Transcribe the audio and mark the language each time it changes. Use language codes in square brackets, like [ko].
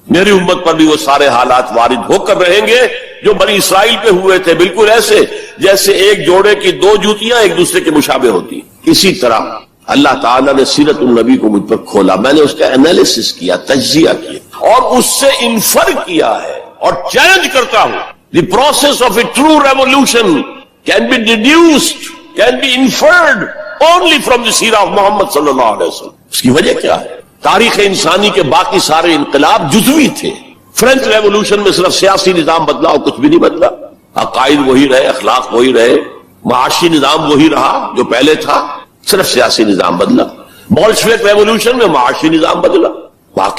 [ur] میری امت پر بھی وہ سارے حالات وارد ہو کر رہیں گے جو بنی اسرائیل پہ ہوئے تھے، بالکل ایسے جیسے ایک جوڑے کی دو جوتیاں ایک دوسرے کے مشابہ ہوتی. اسی طرح اللہ تعالیٰ نے سیرت النبی کو مجھ پر کھولا، میں نے اس کا انالیسس کیا، تجزیہ کیا اور اس سے انفر کیا ہے اور چیلنج کرتا ہوں. [en] The process of a true revolution can be deduced, can be inferred only from the seerah of Muhammad صلی اللہ علیہ وسلم. [ur] اس کی وجہ کیا ہے؟ تاریخ انسانی کے باقی سارے انقلاب جزوی تھے. فرینچ ریولوشن میں صرف سیاسی نظام بدلا اور کچھ بھی نہیں بدلا، عقائد وہی رہے، اخلاق وہی رہے، معاشی نظام وہی رہا جو پہلے تھا، صرف سیاسی نظام بدلا. بولشوک ریولوشن میں معاشی نظام بدلا، باقی